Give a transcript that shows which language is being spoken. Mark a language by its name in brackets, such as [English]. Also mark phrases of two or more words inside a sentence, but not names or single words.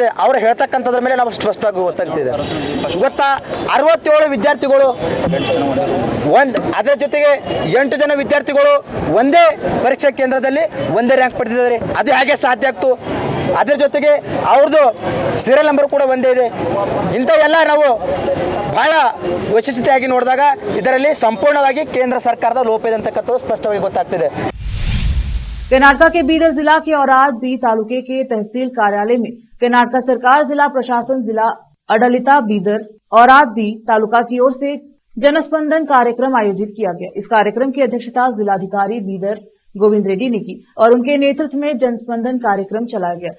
[Kannada] ಅವರು ಹೇಳ್ತಕ್ಕಂಥದ್ರ ಮೇಲೆ ನಮಗೆ ಸ್ಪಷ್ಟವಾಗಿ ಗೊತ್ತಾಗ್ತಿದೆ. ಇವತ್ತು 67 ವಿದ್ಯಾರ್ಥಿಗಳು ಅದರ ಜೊತೆಗೆ 8 ಜನ ವಿದ್ಯಾರ್ಥಿಗಳು ಒಂದೇ ಪರೀಕ್ಷಾ ಕೇಂದ್ರದಲ್ಲಿ ಒಂದೇ ರ್ಯಾಂಕ್ ಪಡೆದಿದ್ದಾರೆ. ಅದು ಹೇಗೆ ಸಾಧ್ಯ ಆಗ್ತು? ಅದರ ಜೊತೆಗೆ ಅವ್ರದ್ದು ಸೀರಿಯಲ್ ನಂಬರ್ ಕೂಡ ಒಂದೇ ಇದೆ. ಇಂಥ ಎಲ್ಲ ನಾವು ಬಹಳ ವಿಶಿಷ್ಟತೆಯಾಗಿ ನೋಡಿದಾಗ ಇದರಲ್ಲಿ ಸಂಪೂರ್ಣವಾಗಿ ಕೇಂದ್ರ ಸರ್ಕಾರದ ಲೋಪ ಇದೆ ಅಂತಕ್ಕಂಥದ್ದು ಸ್ಪಷ್ಟವಾಗಿ ಗೊತ್ತಾಗ್ತಿದೆ. [Hindi] कर्नाटक के बीदर जिला के औराद बी तालुके के तहसील कार्यालय में कर्नाटक सरकार जिला प्रशासन जिला अडलिता बीदर औराद बी तालुका की ओर से जनस्पंदन कार्यक्रम आयोजित किया गया। इस कार्यक्रम की अध्यक्षता जिलाधिकारी बीदर गोविंद रेड्डी ने की और उनके नेतृत्व में जनस्पंदन कार्यक्रम चलाया गया।